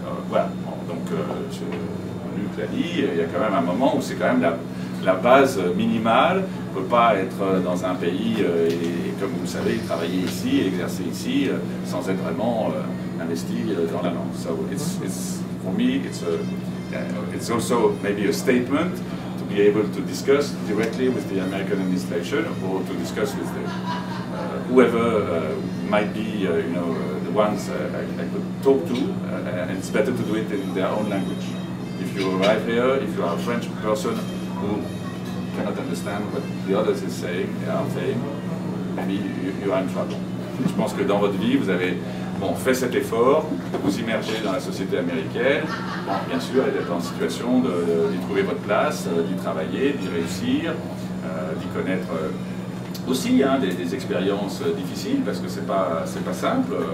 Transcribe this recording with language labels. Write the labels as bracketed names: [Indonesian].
[French] Voilà, donc Luc l'a dit, il y a quand même un moment où c'est quand même la base minimale. On ne peut pas être dans un pays et comme vous le savez, travailler ici, exercer ici, sans être vraiment investi dans la langue. [English] So for me, it's also maybe a statement to be able to discuss directly with the American administration or to discuss with whoever might be, the ones I could talk to, and it's better to do it in their own language. If you arrive here, if you are a French person who cannot understand what the others are saying, maybe you are in trouble. [French] Je pense que dans votre vie, vous avez fait cet effort, de vous immerger dans la société américaine, bien sûr, et d'être en situation d'y trouver votre place, d'y travailler, d'y réussir, d'y connaître aussi des expériences difficiles, parce que c'est pas simple.